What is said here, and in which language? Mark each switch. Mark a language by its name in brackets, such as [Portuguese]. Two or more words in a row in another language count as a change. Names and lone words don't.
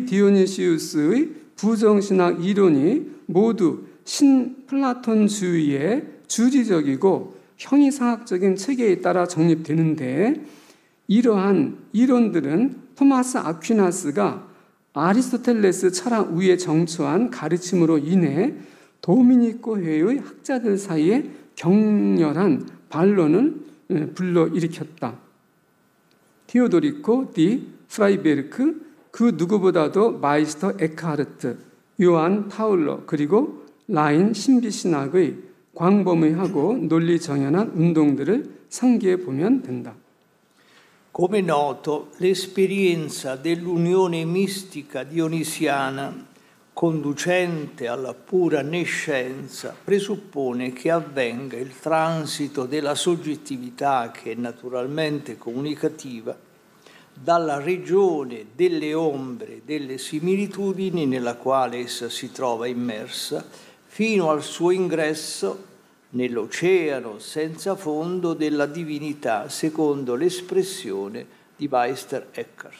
[Korean] 디오니시우스의 부정신학 이론이 모두 신플라톤주의의 주지적이고 형이상학적인 체계에 따라 정립되는데, 이러한 이론들은 토마스 아퀴나스가 아리스토텔레스 철학 위에 정초한 가르침으로 인해 도미니코회의 학자들 사이에 격렬한 반론을 불러일으켰다. 테오도리코 디 프라이베르크, 그 누구보다도 마이스터 에크하르트, 요한 파울러, 그리고 라인 신비신학의 광범위하고 논리정연한 운동들을 상기해 보면 된다. [Italian] Come noto, l'esperienza dell'unione mistica dionisiana conducente alla pura nescenza presuppone che avvenga il transito della soggettività, che è naturalmente comunicativa, dalla regione delle ombre, delle similitudini nella quale essa si trova immersa, fino al suo ingresso nell'oceano senza fondo della divinità, secondo l'espressione di Meister Eckhart.